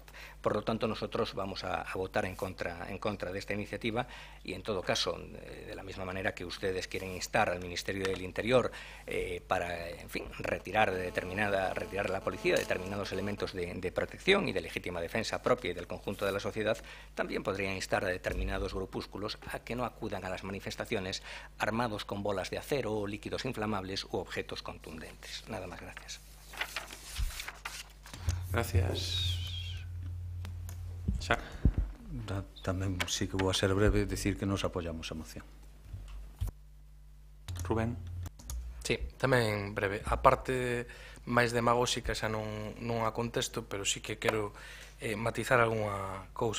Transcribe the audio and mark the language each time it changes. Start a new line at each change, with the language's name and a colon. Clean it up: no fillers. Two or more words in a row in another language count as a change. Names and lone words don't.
Spanish: Por lo tanto, nosotros vamos a votar en contra de esta iniciativa, y en todo caso, de la misma manera que ustedes quieren instar al Ministerio del Interior para, en fin, retirar a la policía determinados elementos de protección y de legítima defensa propia y del conjunto de la sociedad, también podrían instar a determinados grupúsculos a que no acudan a las manifestaciones armados con bolas de acero, líquidos inflamables u objetos contundentes. Nada más, gracias. Gracias.
Galician: Xa. Tamén sí que vou a ser breve, decir que nos apoyamos a moción. Rubén. Sí, tamén breve. A parte máis demagóxica xa non a contesto, pero sí que quero matizar algunha cousa.